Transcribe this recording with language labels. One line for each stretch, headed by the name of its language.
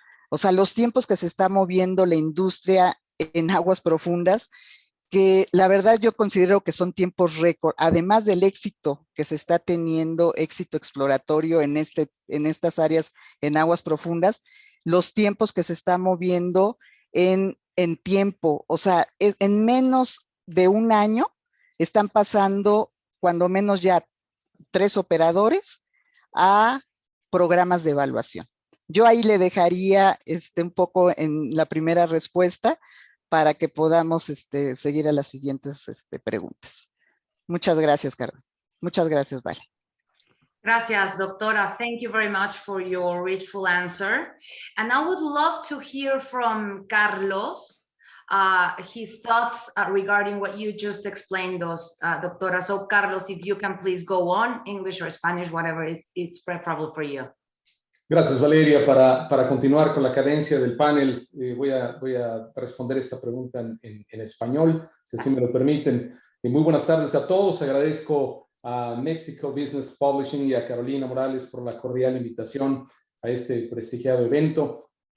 Spanish: O sea, los tiempos que se está moviendo la industria en aguas profundas, que la verdad yo considero que son tiempos récord, además del éxito que se está teniendo, éxito exploratorio en estas áreas en aguas profundas, los tiempos que se está moviendo en tiempo, o sea, en menos de un año están pasando cuando menos ya 3 operadores a programas de evaluación. Yo ahí le dejaría un poco en la primera respuesta para que podamos seguir a las siguientes preguntas. Muchas gracias, Carmen. Muchas gracias, Vale. Gracias, doctora.
English: Thank you very much for your richful answer. And I would love to hear from Carlos, his thoughts regarding what you just explained us, doctora. So, Carlos, if you can please go on, English or Spanish, whatever it's preferable for you.
Spanish: Gracias, Valeria. Para continuar con la cadencia del panel, voy a responder esta pregunta en español, si así me lo permiten. Muy buenas tardes a todos. Agradezco a Mexico Business Publishing y a Carolina Morales por la cordial invitación a este prestigiado evento.